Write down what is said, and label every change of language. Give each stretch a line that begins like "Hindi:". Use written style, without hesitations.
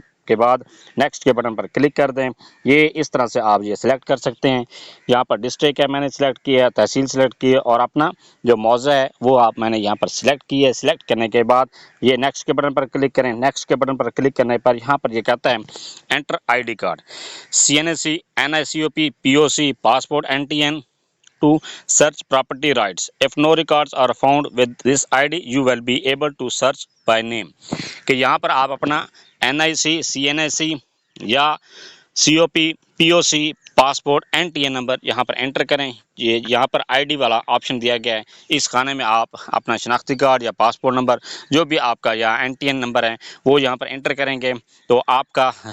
Urdu: کے بعد نیکسٹ کے بٹن پر کلک کر دیں۔ یہ اس طرح سے آپ یہ سلیکٹ کر سکتے ہیں۔ یہاں پر ڈسٹرکٹ ہے میں نے سلیکٹ کیا ہے، تحصیل سلیکٹ کی ہے، اور اپنا جو معاوضہ ہے وہ میں نے یہاں پر سلیکٹ کی ہے۔ سلیکٹ کرنے کے بعد یہ نیکسٹ کے بٹن پر کلک کریں۔ نیکسٹ کے بٹن پر کلک کرنے پر یہاں پر یہ کہتا ہے enter I D card, C N S C, N I C O P, P O C, passport, N T N
English: to search property rights. If no records are found with this ID, you will be able to search by name.
Urdu: کہ یہاں پر آپ اپنا N آئی سی، سی N آئی سی یا سی او پی، پی او سی، passport, N T N number یہاں پر inter کریں۔ یہاں پر I D والا option دیا گیا ہے، اس خانے میں آپ اپنا شناختی کارڈ یا پاسپورٹ نمبر جو بھی آپ کا یا این ٹی این نمبر ہے وہ یہاں پر انٹر کریں گے تو آپ کا